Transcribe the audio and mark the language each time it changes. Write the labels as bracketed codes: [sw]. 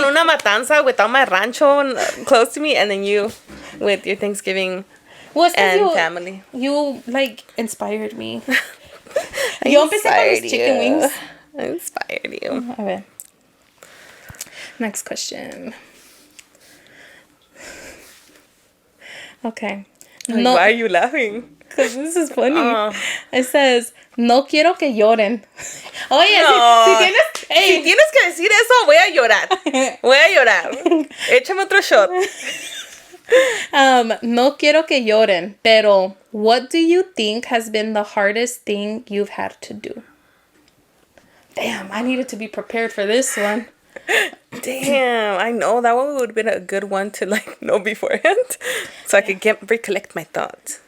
[es] Con una matanza [en] without my rancho close to me, and then you with your Thanksgiving and family. You, like, inspired me. [es] Yo empecé con los chicken wings. [en] I inspired you. A ver. Next question. Okay. No, why are you laughing? Because this is funny. It says, [es] no quiero que lloren. Oye, no. Si tienes que decir eso, voy a llorar. Voy a llorar. Échame otro shot. No quiero que lloren, pero [en] what do you think has been the hardest thing you've had to do? Damn, I needed to be prepared for this one. Damn, I know that one would have been a good one to like know beforehand, so I could recollect my thoughts.